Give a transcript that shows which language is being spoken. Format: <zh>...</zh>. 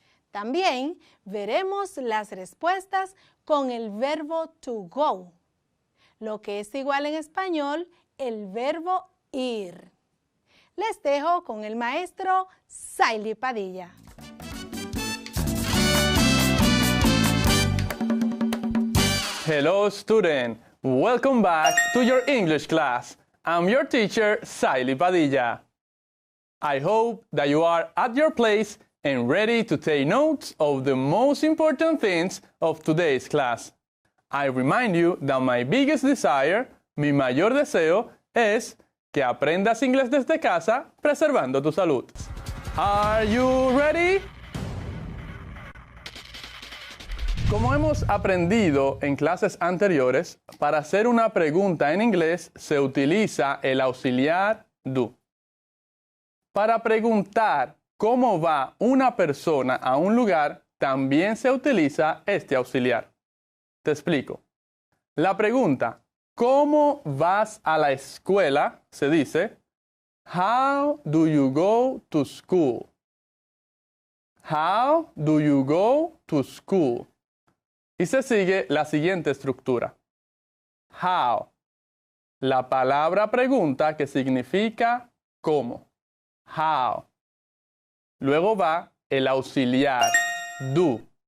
<es>También veremos las respuestas con el verbo to go, lo que es igual en español el verbo ir. Les dejo con el maestro Saily Padilla.</es> <en>Hello student, welcome back to your English class. I'm your teacher, Saily Padilla. I hope that you are at your place and ready to take notes of the most important things of today's class.</en> <es>I remind you that my biggest desire, mi mayor deseo, es que aprendas inglés desde casa preservando tu salud.</es> <en>Are you ready?</en> <es>Como hemos aprendido en clases anteriores, para hacer una pregunta en inglés se utiliza el auxiliar do. Para preguntar cómo va una persona a un lugar, también se utiliza este auxiliar. Te explico. La pregunta, ¿cómo vas a la escuela? Se dice,</es> <en>How do you go to school? How do you go to school?</en> <es>Y se sigue la siguiente estructura. How. La palabra pregunta que significa cómo. How. Luego va el auxiliar do.</es>